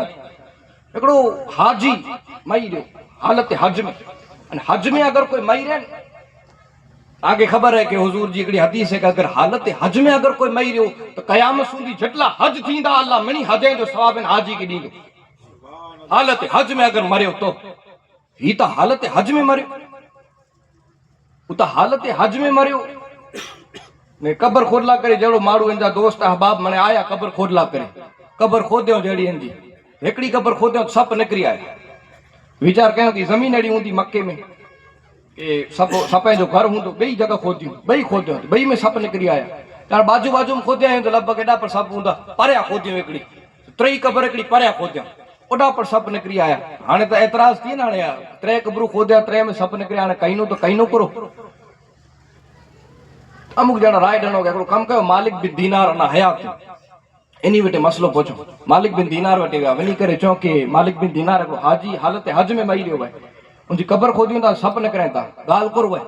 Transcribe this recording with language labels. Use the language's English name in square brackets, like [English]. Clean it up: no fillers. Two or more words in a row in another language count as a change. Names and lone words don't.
[Sindhi] एकड़ो हाजी मई रे हालत हज में, अने हज में अगर कोई मई रहे, आगे खबर है कि हुजूर जी हिकिड़ी हदीस है कि अगर हालत हज में अगर कोई मई रहियो तो कयामत सूंदी जटला हज थींदा अल्लाह मिनी हजे जो सवाब हाजी के ॾींदो। हालत हज में अगर मरियो तो ही तो हालत हज में मरियो, वो तो हालत हज में मरियो ने कबर खोदला करे जहिड़ो माण्हू इनजा दोस्त अहबाब मने आया कबर खोदला करे, कबर खोदियो जहिड़ी इनजी हिकिड़ी कबर खोदियो सप निकिरी आया। वीचार कयो कि ज़मीन अहिड़ी हूंदी मके में सपे जो घर हूंदो, ॿई जगह खोदियूं, ॿई खोदियूं, ॿई में सप निकिरी आया। कारण बाजू बाजू में खोदिया आहियूं त लॻभॻि एॾा पर सप हूंदा, परियां खोदियूं हिकिड़ी टई कबर हिकिड़ी परियां खोदियूं, ओॾा पर सप निकिरी आया। हाणे त एतिराज़ थी न, हाणे टे कबरूं खोदिया, टे में सप निकिरिया, हाणे कईनो त कईनो करो। अमुक ॼणा राय ॾिनो कि हिकिड़ो कमु कयो, मालिक बिन दीनार अञा हयात इन वटि मसलो पहुचो, मालिक बिन दीनार वटि विया, वञी करे चओ कि मालिक बिन दीनार हिकिड़ो हाजी हालत हज में मई रहियो आहे, उनजी कबर खोदियूं था सप निकिरनि था, ॻाल्हि करो आहे।